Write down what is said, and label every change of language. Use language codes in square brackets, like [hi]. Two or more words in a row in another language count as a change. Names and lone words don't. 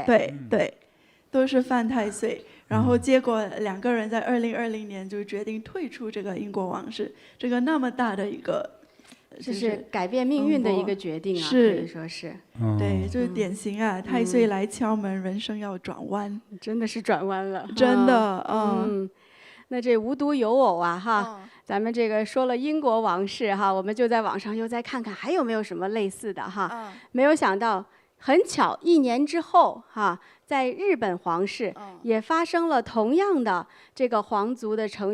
[zh] 对，都是犯太歲。然後結果2個人在2020年就決定退出這個英國王室，這個那麼大的一個，就是改變命運的一個決定啊，可以說是。對，就是典型啊，太歲來敲門，人生要轉彎，真的是轉彎了，真的，那這無獨有偶啊，哈，咱們這個說了英國王室哈，我們就在網上又再看看還有沒有什麼類似的哈，沒有想到。很巧，1年之後，在日本皇室也發生了同樣的這個皇族的成